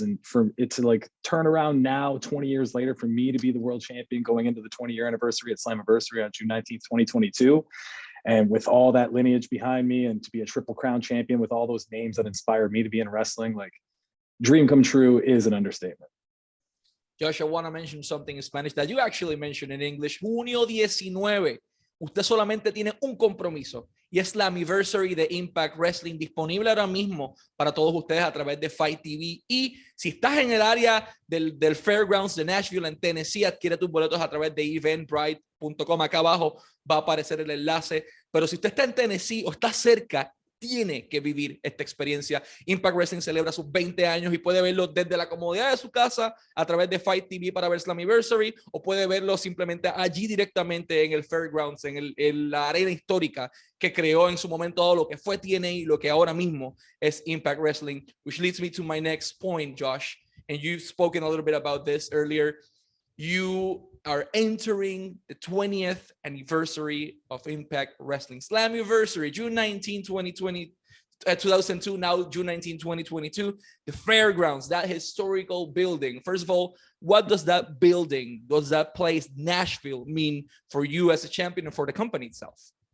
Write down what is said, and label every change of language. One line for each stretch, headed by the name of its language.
English: And for it to like turn around now, 20 years later, for me to be the world champion going into the 20-year anniversary at Slammiversary on June 19th, 2022. And with all that lineage behind me, and to be a Triple Crown champion with all those names that inspired me to be in wrestling, like dream come true is an understatement. Josh, I want to mention something in Spanish that you actually mentioned in English.
Spanish: Junio 19, usted solamente tiene un compromiso y es Slammiversary de Impact Wrestling, disponible ahora mismo para todos ustedes a través de Fight TV. Y si estás en el área del Fairgrounds de Nashville, en Tennessee, adquiere tus boletos a través de eventbrite.com. Acá abajo va a aparecer el enlace. Pero si usted está en Tennessee o está cerca, tiene que vivir esta experiencia. Impact Wrestling celebra sus 20 años y puede verlo desde la comodidad de su casa a través de Fight TV para ver Slammiversary, o puede verlo simplemente allí directamente en el Fairgrounds, en la arena histórica que creó en su momento todo lo que fue TNA y lo que ahora mismo es Impact Wrestling,
English: which leads me to my next point, Josh. And you've spoken a little bit about this earlier. You are entering the 20th anniversary of Impact Wrestling. Slammiversary, June 19, 2002, now June 19, 2022. The Fairgrounds, that historical building. First of all, what does that building, does that place, Nashville, mean for you as a champion and for the company itself?